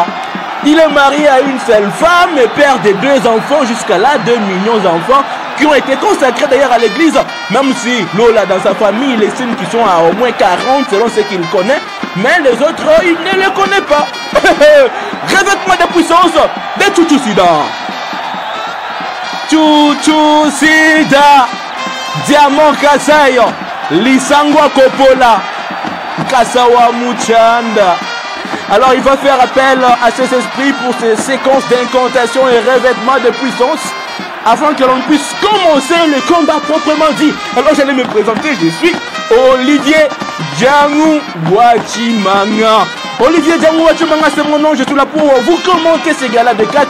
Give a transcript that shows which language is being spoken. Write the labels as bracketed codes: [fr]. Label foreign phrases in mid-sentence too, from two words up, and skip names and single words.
[fr] Il est marié à une seule femme et père de 2 enfants, jusqu'à là 2 millions d'enfants qui ont été consacrés d'ailleurs à l'église. Même si Lola dans sa famille, il estime qu'ils sont à au moins 40 selon ce qu'il connaît, mais les autres, il ne les connaît pas. Revêtement de puissance de Chuchu Sida. Chuchu Sida, Diamant Kasai, Lisangwa Kopola, Kasawa Muchanda. Alors il va faire appel à ses esprits pour ces séquences d'incantation et revêtement de puissance afin que l'on puisse commencer le combat proprement dit. Alors j'allais me présenter, je suis Olivier Djangou Wachimanga. Olivier Djangou Wachimanga, c'est mon nom, je suis là pour vous commenter ces gars-là de catch.